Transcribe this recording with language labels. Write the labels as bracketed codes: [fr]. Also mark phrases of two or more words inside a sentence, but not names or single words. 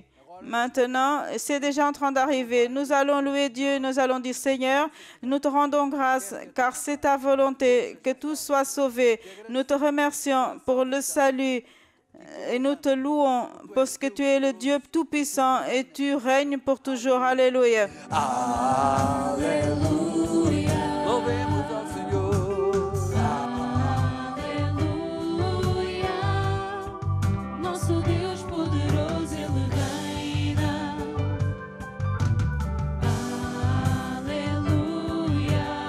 [fr] Maintenant, c'est déjà en train d'arriver. Nous allons louer Dieu, nous allons dire Seigneur, nous te rendons grâce car c'est ta volonté que tous soient sauvés. Nous te remercions pour le salut et nous te louons parce que tu es le Dieu Tout-Puissant et tu règnes pour toujours. Alléluia. [pt] Aleluia. Louvemos ao Senhor. Aleluia. Nosso Deus poderoso, Ele reina. Aleluia.